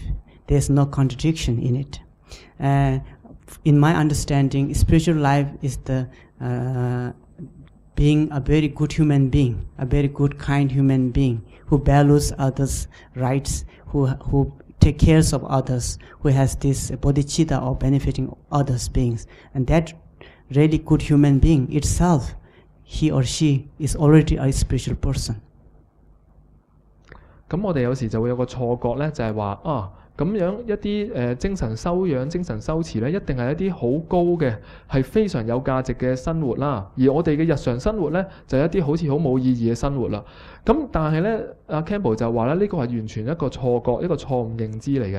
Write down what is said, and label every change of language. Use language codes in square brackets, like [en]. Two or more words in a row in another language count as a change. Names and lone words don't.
[en] There's no contradiction in it. In my understanding, spiritual life is the being a very good human being, a very good, kind human being who values others' rights, who take care of others, who has this bodhicitta of benefiting others' beings. And that really good human being itself, he or she is already a spiritual person. [yue] 咁我哋有時就會有個錯覺呢，就係話咁樣一啲精神修養、精神修持呢，一定係一啲好高嘅，係非常有價值嘅生活啦。而我哋嘅日常生活呢，就係一啲好似好冇意義嘅生活啦。咁但係呢，阿 Campbell 就話咧，呢個係完全一個錯覺、一個錯誤認知嚟嘅。